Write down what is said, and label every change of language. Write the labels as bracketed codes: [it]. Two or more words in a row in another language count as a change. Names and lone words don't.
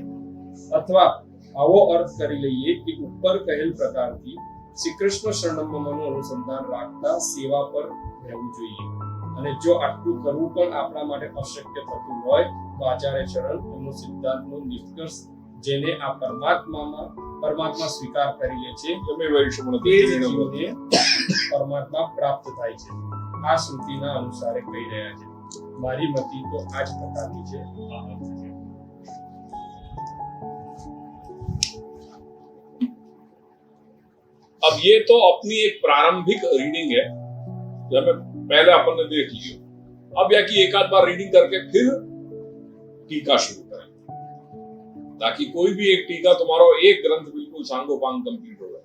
[gu] અથવા આવો અર્થ કરી લઈએ કે ઉપર કહેલ પ્રકારથી શ્રી કૃષ્ણ શરણમનું અનુસંધાન રાખતા સેવા પર રહેવું જોઈએ। અને જો આટલું કરવું પણ આપણા માટે અશક્ય થતું હોય, તો આચાર્ય ચરણ એમનો સિદ્ધાંતનો નિષ્કર્ષ, જેને આ પરમાત્મા સ્વીકાર કરી લે છે, [sa] यमे वैश्य [gu] તે જ [sa] वृणते [gu] જીવને પરમાત્મા પ્રાપ્ત થાય છે। આ શ્રુતિના અનુસારે કહી રહ્યા છે। મારી મતિ તો આ જ પ્રકારની છે। આ અર્થ છે। [hi] अब ये तो अपनी एक प्रारंभिक रीडिंग है, जो हमें पहले अपन ने देख ली। अब या कि एक आध बार रीडिंग करके फिर टीका शुरू करें, ताकि कोई भी एक टीका तुम्हारा एक ग्रंथ बिल्कुल सांगोपांग कंप्लीट होगा।